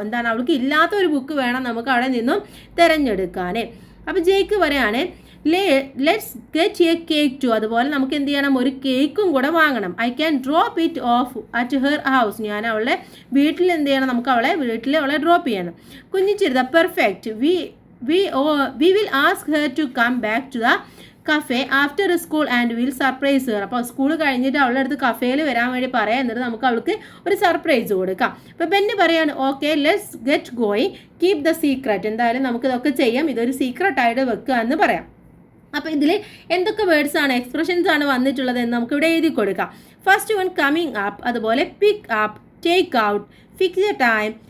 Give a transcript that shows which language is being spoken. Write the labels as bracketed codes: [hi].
[ml] എന്താണ്, അവൾക്ക് ഇല്ലാത്ത ഒരു ബുക്ക് വേണം നമുക്ക് അവിടെ നിന്നും തിരഞ്ഞെടുക്കാൻ. അപ്പോൾ ജേക്ക് പറയാണ് [en] Let's get a cake too. [ml] അതുപോലെ നമുക്ക് എന്ത് ചെയ്യണം, ഒരു കേക്കും കൂടെ വാങ്ങണം. [en] I can drop it off at her house. [ml] ഞാൻ അവളെ വീട്ടിൽ എന്ത് ചെയ്യണം, നമുക്ക് വീട്ടിൽ അവളെ ഡ്രോപ്പ് ചെയ്യണം. [en] കുഞ്ഞിച്ചിരുത perfect we will ask her to come back to the cafe after school and we'll surprise her. [ml] അപ്പോൾ സ്കൂൾ കഴിഞ്ഞിട്ട് അവളുടെ അടുത്ത് കഫേയിൽ വരാൻ വേണ്ടി പറയാം, എന്നിട്ട് നമുക്ക് അവൾക്ക് ഒരു സർപ്രൈസ് കൊടുക്കാം. അപ്പോൾ ബെന്നി പറയാണ് [en] Okay let's get going keep the secret. [ml] എന്തായാലും നമുക്കിതൊക്കെ ചെയ്യാം, ഇതൊരു സീക്രട്ടായിട്ട് വെക്കുക എന്ന് പറയാം. അപ്പോൾ ഇതിൽ എന്തൊക്കെ വേർഡ്സ് ആണ്, എക്സ്പ്രഷൻസ് ആണ് വന്നിട്ടുള്ളത് എന്ന് നമുക്കിവിടെ എഴുതി കൊടുക്കാം. ഫസ്റ്റ് വൺ കമ്മിങ് അപ്പ്, അതുപോലെ pick up, take out, fix A time,